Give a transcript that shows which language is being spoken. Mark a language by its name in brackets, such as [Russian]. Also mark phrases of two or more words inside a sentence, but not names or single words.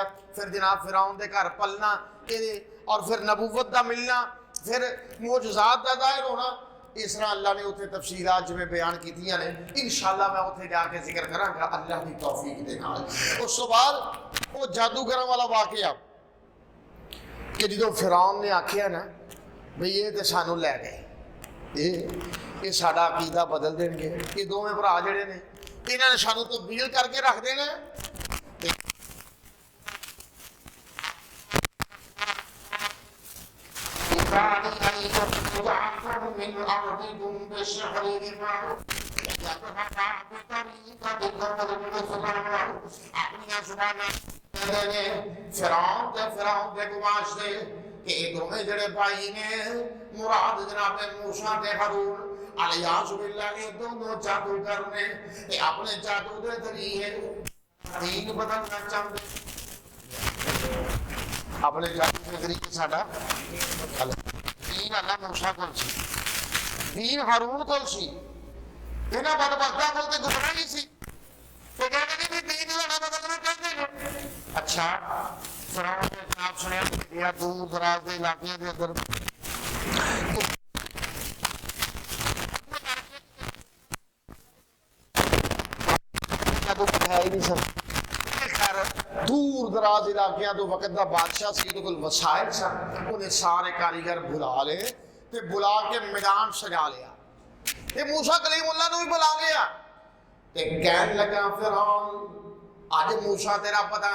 [Punjabi] پھر جناب فرعون دے گھر پلنا اور پھر نبوت دا ملنا پھر معجزات دا ظاہر ہونا اس طرح اللہ نے اتنے تفصیلات جو میں بیان کی تھی نے انشاءاللہ میں اتنے جا کے ذکر کراں گا اللہ کی توفیق دے نال اس تو بعد وہ جادوگراں والا واقعہ کہ جدوں فرعون نے آکھیا نا بھئی یہ تے سانوں لے گئے یہ ساڈا عقیدہ بدل دین گے یہ دوویں بھرا جڑے نے انہاں نے سانوں تبدیل کر کے رکھ دینا [Arabic] من أرضكم بسحرهما يذهبا بطريقتكم المثلى [Punjabi] اپنی زباناں فرعون دے گواش دے کہ یہ دونوں جڑے بھائی نے مراد جناب موسیٰ تے ہارون الیاذ باللہ یہ دونوں جادوگر نے یہ اپنے جادو دے ذریعے دین بدلنا چاہتے اپنے جادو کے ذریعے ساڈا دین اللہ موسیٰ کول سی دین ہارون کول سی انہاں بدبختاں کول تے گمراہی سی تے کہندے نے دین دا بدلنا چاہتے ہیں اچھا فرعون نے جناب سنیا یا دور دراز دے علاقے دے اندر ہے ہی نہیں سن دور دراز علاقیاں تو وقت دا بادشاہ سی تو کوئی وسائل سن انہیں سارے کاریگر بلا لے تے بلا کے میدان سجا لیا تے موسیٰ کلیم اللہ نے بھی بلا لیا تے کہنے لگا فرعون آج موسیٰ تیرا پتہ